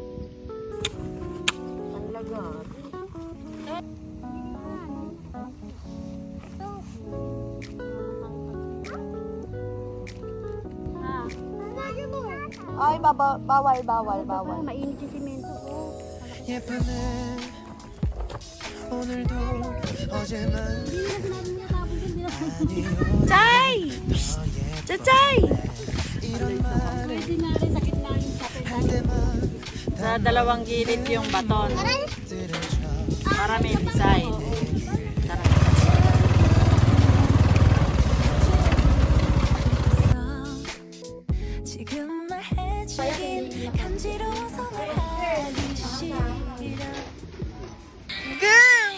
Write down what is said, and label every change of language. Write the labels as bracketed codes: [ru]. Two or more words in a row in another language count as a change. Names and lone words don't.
[tl] Ang lagat. Ay, bawal. Mainit yung simento ko. [ko] 예쁘네 오늘도 어제만 [tl] Chay! Chay! [ko] 이런 말을 할 때만 [tl] Sa dalawang gilid yung baton. [ko] 들어줘 [tl] Para may design. [ko] 지금 말해주긴 간지러워서 말하기 싫어. [tl] Girl!